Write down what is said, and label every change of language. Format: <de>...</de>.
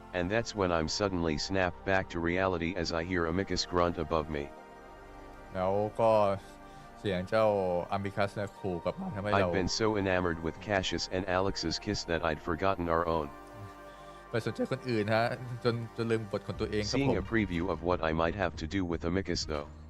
<en>And that's when I'm suddenly snapped back to reality as I hear Amicus grunt above me.</en> <th>แล้วก็เสียงเจ้าอามิคัสเนี่ยขู่กลับมาทำให้เรา</th> <en>I'd been so enamored with Cassius and Alex's kiss that I'd forgotten our own.</en> <th>ไปสนใจคนอื่นฮะจนลืมบทของตัวเองครับผม</th> <en>Seeing a preview of what I might have to do with Amicus though.</en>